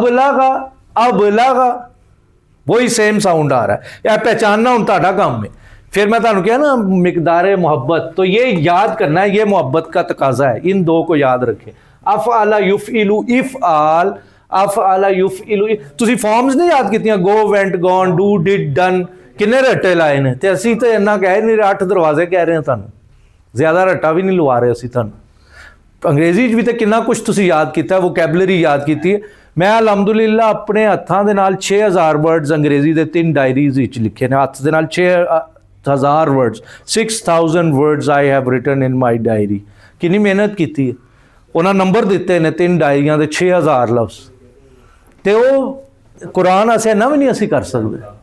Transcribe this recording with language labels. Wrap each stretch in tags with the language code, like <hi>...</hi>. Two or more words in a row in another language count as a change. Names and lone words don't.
<ur>ابلغ وہی</ur> <en>same sound</en> <ur>آ رہا ہے. یا پہچاننا ہوں تہاڈا کام ہے. پھر میں تانوں کہا نا مقدار محبت، تو یہ یاد کرنا ہے، یہ محبت کا تقاضا ہے، ان دو کو یاد رکھیں.</ur> <ar>افعل یفعل، افعال، افعل یفعل.</ar> <pa>تسی فارمز نہیں یاد کیتیاں؟</pa> <en>go, went, gone, do, did, done.</en> <pa>کنے رٹے لائے نے؟ تے اسی تے انہاں کہہ نہیں، 8 دروازے کہہ رہے ہیں تانوں، زیادہ رٹا بھی نہیں لوا رہے اسی تانوں. انگریزی بھی تے کنا کچھ تسی یاد کیتا ہے، ووکیبلری یاد کیتی ہے. میں الحمدللہ اپنے ہتھاں دے نال 6000 ورڈز انگریزی دے 3 ڈائریز وچ لکھے نے، ہاتھ دے نال 6000 ورڈز،</pa> <en>6000 words I have written in my diary.</en> <pa>کنی محنت کیتی ہے. انہاں نمبر دیتے نے 3 ڈائریاں دے 6000 لفظ. تے او قرآن اسے نہ بھی نہیں اسی کر سکتے.</pa>